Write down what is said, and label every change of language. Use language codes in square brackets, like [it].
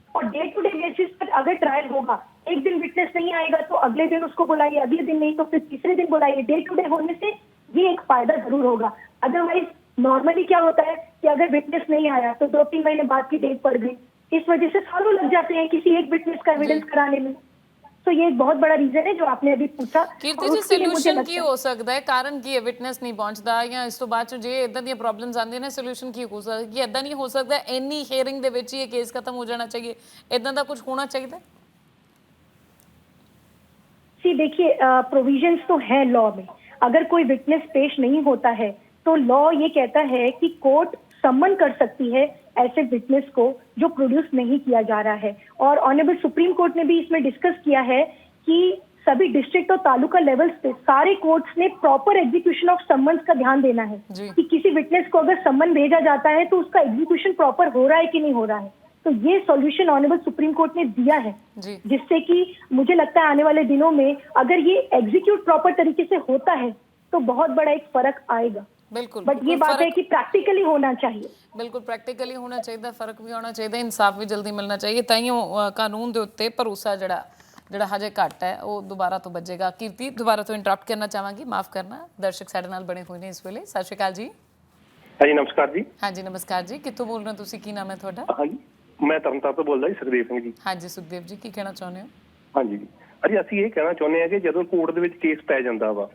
[hi] और day to day basis पर अगर ट्रायल होगा, एक दिन विटनेस नहीं आएगा तो अगले दिन उसको बुलाइए, अगले दिन नहीं तो फिर तीसरे दिन बुलाइए। डे टू डे होने से ये एक फायदा जरूर होगा। अदरवाइज नॉर्मली क्या होता है कि अगर विटनेस नहीं आया तो 2-3 महीने बाद की डेट पड़ गई, इस वजह से सालों लग जाते हैं किसी एक विटनेस का एविडेंस कराने में। तो ये एक बहुत बड़ा रीजन है जो आपने अभी पूछा। [pa] कीर्ति जी, सोल्यूशन की हो सकता है, कारण की विटनेस नहीं पहुंचदा या इस तो बाद ਚ ਜੇ ਇਦਾਂ ਦੀਆਂ ਪ੍ਰੋਬਲਮਸ ਆਉਂਦੀਆਂ ਨੇ, ਸੋਲੂਸ਼ਨ ਕੀ ਹੋ ਸਕਦਾ ਕਿ ਇਦਾਂ ਨਹੀਂ ਹੋ ਸਕਦਾ ਇੰਨੀ ਹੀਅਰਿੰਗ ਦੇ ਵਿੱਚ ਹੀ ਇਹ ਕੇਸ ਖਤਮ ਹੋ ਜਾਣਾ चाहिए, ਇਦਾਂ ਦਾ ਕੁਝ ਹੋਣਾ ਚਾਹੀਦਾ। [hi] सी देखिए, प्रोविजंस तो है लॉ में। अगर कोई विटनेस पेश नहीं होता है तो लॉ ये कहता है कि कोर्ट सम्मन कर सकती है ऐसे विटनेस को जो प्रोड्यूस नहीं किया जा रहा है। और ऑनरेबल सुप्रीम कोर्ट ने भी इसमें डिस्कस किया है कि सभी डिस्ट्रिक्ट और तालुका लेवल्स पे सारे कोर्ट्स ने प्रॉपर एग्जीक्यूशन ऑफ सम्मन्स का ध्यान देना है कि किसी विटनेस को अगर सम्मन भेजा जाता है तो उसका एग्जीक्यूशन प्रॉपर हो रहा है कि नहीं हो रहा है। तो ये सॉल्यूशन ऑनरेबल सुप्रीम कोर्ट ने दिया है, जिससे कि मुझे लगता है आने वाले दिनों में अगर ये एग्जीक्यूट प्रॉपर तरीके से होता है तो बहुत बड़ा एक फर्क आएगा। बिल्कुल, बट ये बात है कि प्रैक्टिकली होना चाहिए। बिल्कुल प्रैक्टिकली होना चाहिए, फर्क भी होना चाहिए, इंसाफ भी जल्दी मिलना चाहिए, [pa] ताइयों कानून के उत्ते भरोसा ਜਿਹੜਾ ਹਜੇ ਘੱਟ ਹੈ ਉਹ ਦੁਬਾਰਾ ਤੋਂ ਵੱਜੇਗਾ। ਕੀਰਤੀ, ਦੁਬਾਰਾ ਤੋਂ ਇੰਟਰਪਟ ਕਰਨਾ ਚਾਹਾਂਗੀ, ਮਾਫ ਕਰਨਾ, ਦਰਸ਼ਕ ਸਾਡੇ ਨਾਲ ਬਣੇ ਹੋਏ ਨੇ ਇਸ ਵੇਲੇ। ਸਤਿ ਸ਼੍ਰੀ ਅਕਾਲ ਜੀ। ਹਾਂਜੀ ਨਮਸਕਾਰ ਜੀ। ਹਾਂਜੀ ਨਮਸਕਾਰ ਜੀ, ਕਿੱਥੋਂ ਬੋਲ ਰਹੇ ਹੋ ਤੁਸੀਂ, ਕੀ ਨਾਮ ਹੈ ਤੁਹਾਡਾ? ਹਾਂਜੀ ਮੈਂ ਤਰਨਤਾਰਨ ਤੋਂ ਬੋਲਦਾ ਜੀ, ਸੁਖਦੇਵ ਸਿੰਘ ਜੀ। ਹਾਂਜੀ ਸੁਖਦੇਵ ਜੀ, ਕੀ ਕਹਿਣਾ ਚਾਹੁੰਦੇ ਹੋ? ਹਾਂਜੀ ਜੀ, ਅਜੀ ਅਸੀਂ ਇਹ ਕਹਿਣਾ ਚਾਹੁੰਦੇ ਹਾਂ ਕਿ ਜਦੋਂ ਕੋਰਟ ਦੇ ਵਿੱਚ ਕੇਸ ਪੈ ਜਾਂਦਾ ਵਾ